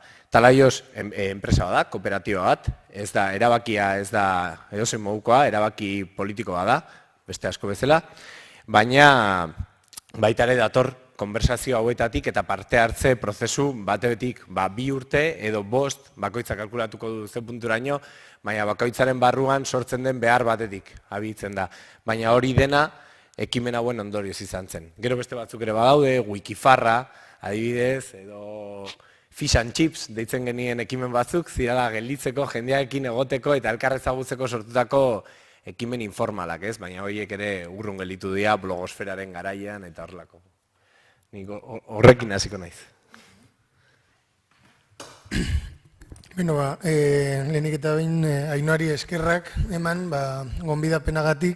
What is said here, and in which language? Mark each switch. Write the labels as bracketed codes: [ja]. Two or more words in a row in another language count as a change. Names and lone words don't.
[eu] Talaios enpresa bat da, kooperatiba bat, ez da erabakia, ez da edozein modukoa, erabaki politikoa da, beste asko bezala, baina baita ere dator konversazio hauetatik eta parte hartze prozesu batetik 2 urte edo 5 bakoitza kalkulatuko du ze punturaino, baina bakoitzaren barruan sortzen den behar batetik abitzen da. Baina hori dena ekimen hauen ondorioz izan zen. Gero beste batzuk ere badaude, Wikifarra, adibidez, edo [en] fish and chips [eu] deitzen genien ekimen batzuk, zirala gelditzeko, jendearekin egoteko eta elkarrezagutzeko sortutako ekimen informalak, ez? Baina horiek ere urrun gelditu dira blogosferaren garaian eta horrelako. Nik horrekin hasiko naiz. Beno, lehenik eta behin Ainoari eskerrak eman, gonbidapenagatik.